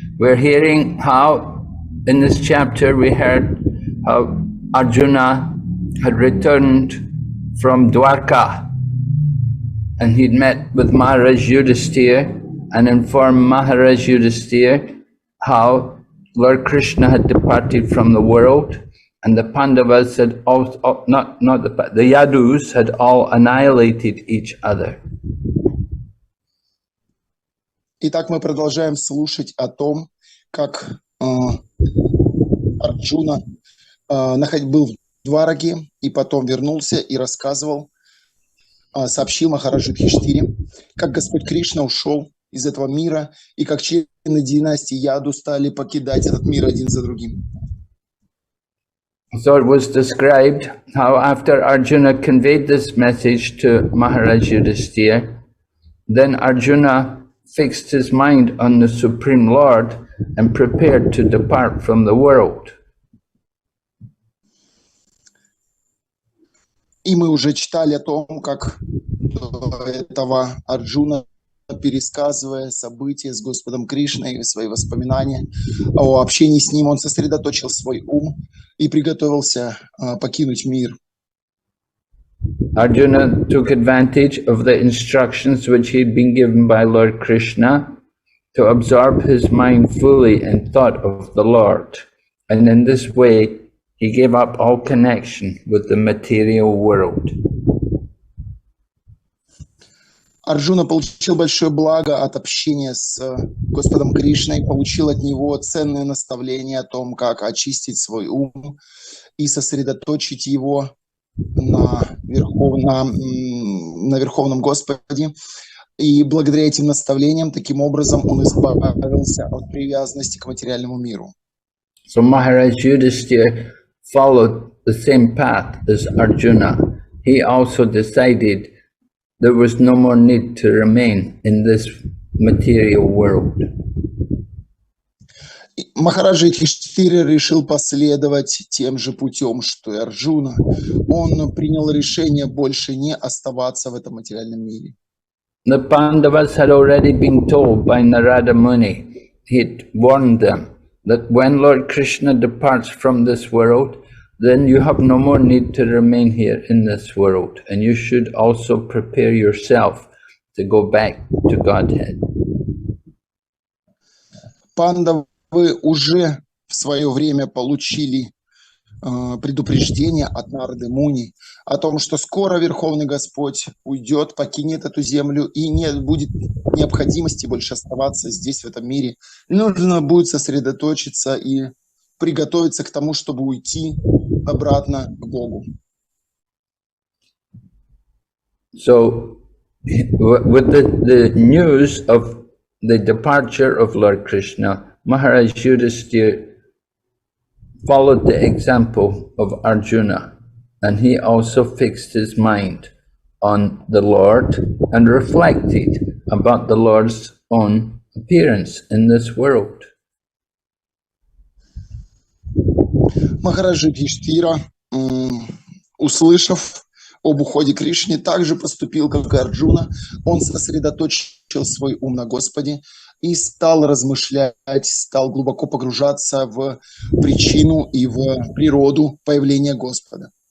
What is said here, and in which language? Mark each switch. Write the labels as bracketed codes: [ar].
[en] We're hearing how, in this chapter, we heard how Arjuna had returned from Dwarka and he'd met with Maharaj Yudhisthira and informed Maharaj Yudhisthira how Lord Krishna had departed from the world and the Pandavas had all, the Yadus had all annihilated each other. [ru] Итак, мы продолжаем слушать о том, как Арджуна был в Двараке и потом вернулся и рассказывал, сообщил Махараджу Юдхиштхире, как Господь Кришна ушел из этого мира и как члены династии Яду стали покидать этот мир один за другим. [en] So it was described how after Arjuna conveyed this message to Maharaj Yudhisthira, then Arjuna fixed his mind on the Supreme Lord and prepared to depart from the world. [ru] И мы уже читали о том, как до этого Арджуна, пересказывая события с Господом Кришной и свои воспоминания о общении с Ним, он сосредоточил свой ум и приготовился покинуть мир. [en] Arjuna took advantage of the instructions which he had been given by Lord Krishna to absorb his mind fully in thought of the Lord, and in this way he gave up all connection with the material world. [ru] Арджуна получил большое благо от общения с Господом Кришной, получил от него ценные наставления о том, как очистить свой ум и сосредоточить его на Верховном Господе. И благодаря этим наставлениям, таким образом, он избавился от привязанности к материальному миру. [en] So Maharaj Yudhisthira followed the same path as Arjuna. He also decided there was no more need to remain in this material world. [ru] Махараджа Юдхиштхира решил последовать тем же путем, что и Арджуна. Он принял решение больше не оставаться в этом материальном мире. [en] The Pandavas had already been told by Narada Muni, he'd warned them that when Lord Krishna departs from this world, then you have no more need to remain here in this world, and you should also prepare yourself to go back to Godhead. [ru] Пандавы уже в свое время получили предупреждение от Нарды Муни о том, что скоро Верховный Господь уйдет, покинет эту землю, и не будет необходимости больше оставаться здесь, в этом мире. И нужно будет сосредоточиться и приготовиться к тому, чтобы уйти обратно к Богу. [en] So, with the news of the departure of Lord Krishna, Maharaj Yudhisthira followed the example of Arjuna, and he also fixed his mind on the Lord and reflected about the Lord's own appearance in this world. [ru] Махарадж Юдхиштхира, услышав об уходе Кришны, также поступил, как и Арджуна. Он сосредоточил свой ум на Господе и стал размышлять, стал глубоко погружаться в причину и в природу появления Господа.